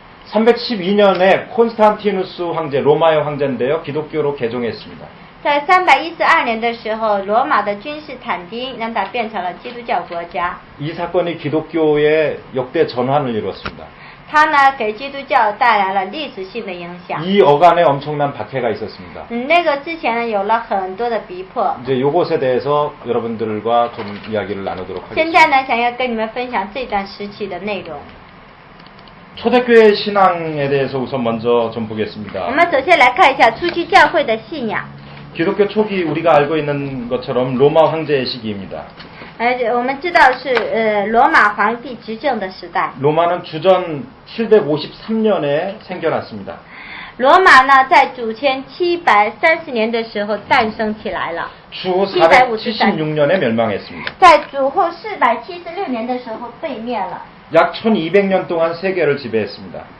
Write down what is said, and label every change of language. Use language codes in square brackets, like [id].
[ko] 312년에 콘스탄티누스 황제, 로마의 황제인데요. 기독교로 개종했습니다. [zh] 在312年的时候，罗马的君士坦丁让它变成了基督教国家。 [ko] 이 사건이 기독교의 역대 전환을 이루었습니다. [zh] 它呢，给基督教带来了历史性的影响。 [ko] 이 어간에 엄청난 박해가 있었습니다. [zh] 那个之前呢，有了很多的逼迫。 [ko] 이제 요것에 대해서 여러분들과 좀 이야기를 나누도록 [zh] 现 [ko] 하겠습니다. [zh] 在呢，想要跟你们分享这段时期的内容。 [ko] 초대교회 신앙에 대해서 우선 먼저 좀 [zh] 我 [ko] 보겠습니다. [zh] 们首先来看一下初期教会的信仰。 [ko] 기독교 초기 우리가 알고 있는 것처럼 로마 황제의 시기입니다. [zh] 我们知道是罗马皇帝执政的时代。 [ko] 로마는 주전 753년에 생겨났습니다. [zh] 罗马呢，在主前730年的时候诞生起来了。 [ko] 주 476년에 멸망했습니다. [zh] 在主后476年的时候被灭了。 [ko] 약 1200년 동안 세계를 지배했습니다.